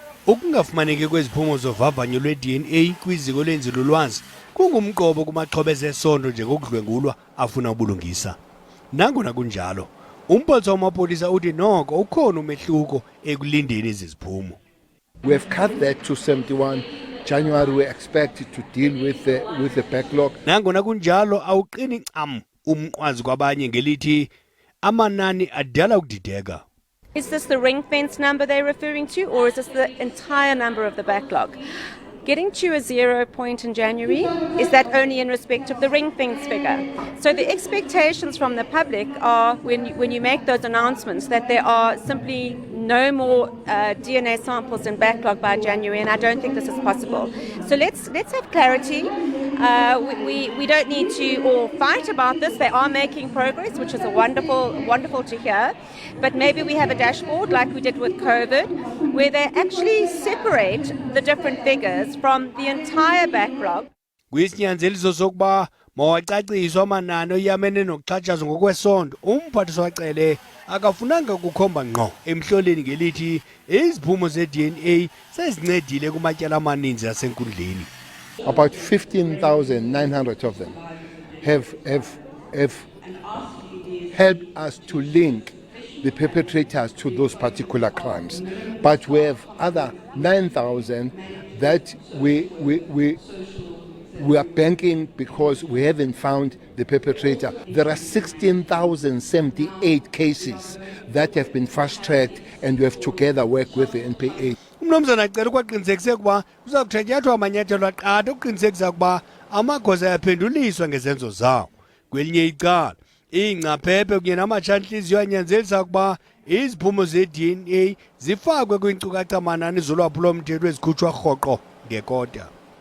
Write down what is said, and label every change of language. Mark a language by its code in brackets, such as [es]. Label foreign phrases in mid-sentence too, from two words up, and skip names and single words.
[xh] Ukungafumaneki kweziphumo zovavanyo lwe-DNA kwiziko lenzululwazi kungumqobo kumaxhoba ezesondo njengokudlwengulwa afuna ubulungisa. Nangona kunjalo, umphathiswa wamapolisa uthi noko ukhona umehluko ekulindeni iziphumo. [en] We have cut that to 71 January. We expect to deal with the backlog. [xh] Nangona kunjalo awuqini ncam umnqwazi kwabanye ngelithi amanani adala ukudideka. [en] Is this the ring fence number they're referring to, or is this the entire number of the backlog? Getting to a 0 point in January, is that only in respect of the ring fence figure? So the expectations from the public are, when you make those announcements, that there are simply no more DNA samples in backlog by January, and I don't think this is possible. So let's have clarity. We don't need to all fight about this. They are making progress, which is wonderful to hear. But maybe we have a dashboard like we did with COVID, where they actually separate the different figures from the entire backlog. [xh] Kwisinyanzeliso sokuba mawacaciswa amanani oyamene nokuxhatshazwa ngokwesondo, umphathiswa Cele akafunanga kukhomba ngqo emhloleni ngelithi iziphumo zeDNA sezincedile kumatyala amaninzi asenkundleni. [en] About 15,900 of them have helped us to link the perpetrators to those particular crimes. But we have other 9,000 that we are banking because we haven't found the perpetrator. There are 16,078 cases that have been fast-tracked, and we have together worked with the NPA. [xh] uMnumzana Cele kwaqinisekisa ukuba uza kuthatyathwa amanyathelo aqatha ukuqinisekisa ukuba amagosa ayaphenduliswa ngezenzo zawo. Kwelinye icala, iingcaphephe kunye namatshantliziyo anyanzelisa ukuba iziphumo zeDNA zifakwe kwiinkukacha manani zolwaphulo-mthetho ezikhutshwa rhoqo ngekota.